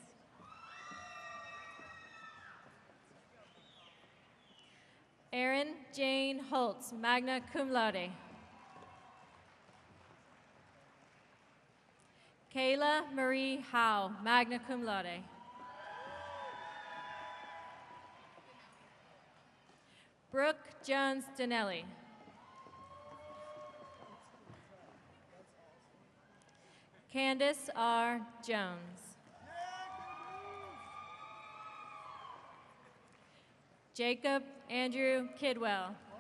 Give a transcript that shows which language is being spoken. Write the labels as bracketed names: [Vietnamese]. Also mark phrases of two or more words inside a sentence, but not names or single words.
[English] Erin Jane Holtz, [Latin] magna cum laude. [English] Kayla Marie Howe, [Latin] magna cum laude. [English] Brooke Jones Donnelly. Candace R. Jones. Jacob Andrew Kidwell.